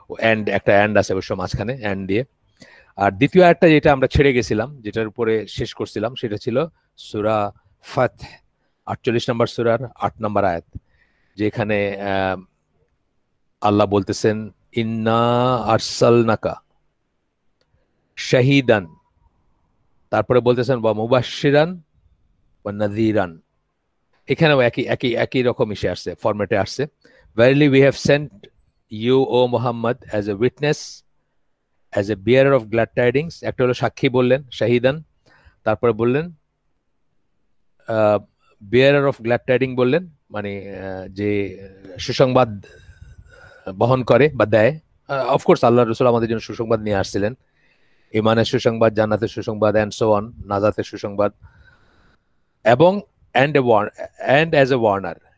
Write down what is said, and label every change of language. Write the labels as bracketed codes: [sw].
[bn] And একটা and আছে অবশ্য মাঝখানে, এন্ড দিয়ে। আর দ্বিতীয় আয়াতটা যেটা আমরা ছেড়ে গেছিলাম, যেটার উপরে শেষ করছিলাম, সেটা ছিল সূরা ফাতহ, 48 নম্বর সূরার 8 নম্বর আয়াত, যেখানে আল্লাহ বলতেছেন [ar] ইন্না আরসালনাকা শাহিদান, [bn] তারপরে বলতেছেন [ar] ওয়া মুবাশশিরান ওয়া নাযীরান। [bn] এখানেও একই একই একই রকম ইসে আসছে, ফরম্যাটে আসছে। [en] Verily we have sent you, O Muhammad, as a witness, as a bearer of glad tidings। [bn] একটা হলো সাক্ষী বললেন, শাহিদান, তারপরে বললেন [en] bearer of glad tiding [bn] বললেন, মানে যে সুসংবাদ বহন করে বা দেয়। অফকোর্স আল্লাহ রসুল আমাদের জন্য সুসংবাদ নিয়ে আসছিলেন, ইমানের সুসংবাদ, জান্নাতের সুসংবাদ, [en] and so on, [bn] নাজাতের সুসংবাদ, এবং [en] And and as a warner.